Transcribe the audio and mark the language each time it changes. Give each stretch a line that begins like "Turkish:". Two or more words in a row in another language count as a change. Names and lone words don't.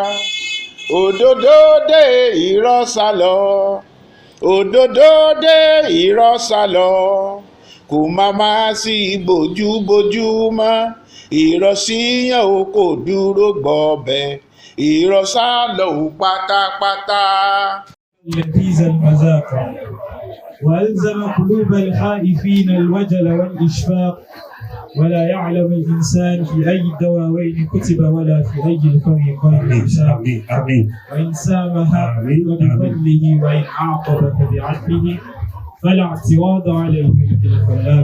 Yoruba: Òdodo dé irọ́ sálọ, òdodo dé irọ́ sálọ, kò má sí bójúbójú mọ́, irọ́ síyàn ó kò dúró gbọ̀bẹ̀, irọ́ sálọ ó pátápátá.
Arabic: لذيذ المذاق وألزم قلوب الخائفين الوجل والإشفاق، ولا يعلم الإنسان في أي الدواوين كتب ولا في أي الفريقين حساب. وإن سامها فبفضله وإن عاقب فبعدله، فلا اعتراض على الملك الخلاق.